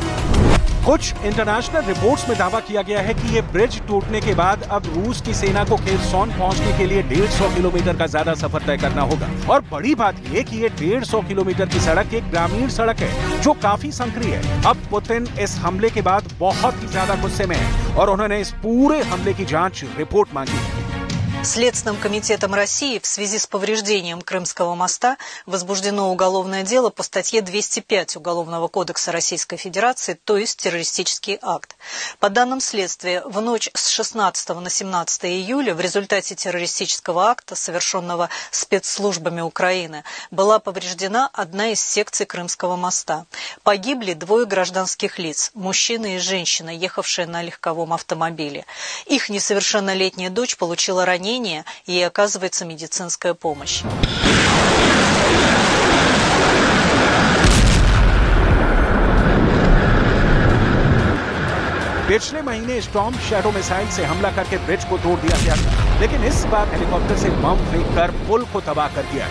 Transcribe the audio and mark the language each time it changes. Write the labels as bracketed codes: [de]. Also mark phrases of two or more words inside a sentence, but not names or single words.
[hi] कुछ इंटरनेशनल रिपोर्ट्स में दावा किया गया है कि ये ब्रिज टूटने के बाद अब रूस की सेना को खेरसॉन पहुंचने के लिए 150 किलोमीटर का ज्यादा सफर तय करना होगा। और बड़ी बात ये कि ये 150 किलोमीटर की सड़क एक ग्रामीण सड़क है जो काफी संकरी है। अब पुतिन इस हमले के बाद बहुत ही ज्यादा गुस्से में है और उन्होंने इस पूरे हमले की जांच रिपोर्ट मांगी है। [ru] Следственным комитетом России в связи с повреждением Крымского моста возбуждено уголовное дело по статье 205 Уголовного кодекса Российской Федерации, то есть террористический акт. По данным следствия, в ночь с 16 на 17 июля в результате террористического акта, совершенного спецслужбами Украины, была повреждена одна из секций Крымского моста. Погибли 2 гражданских лиц, мужчина и женщина, ехавшие на легковом автомобиле. Их несовершеннолетняя дочь получила ранение, ей оказывается медицинская помощь. [hi] पिछले महीने स्टॉर्म शैडो मिसाइल से हमला करके ब्रिज को तोड़ दिया गया था, लेकिन इस बार हेलीकॉप्टर से बम फेंककर पुल को तबाह कर दिया।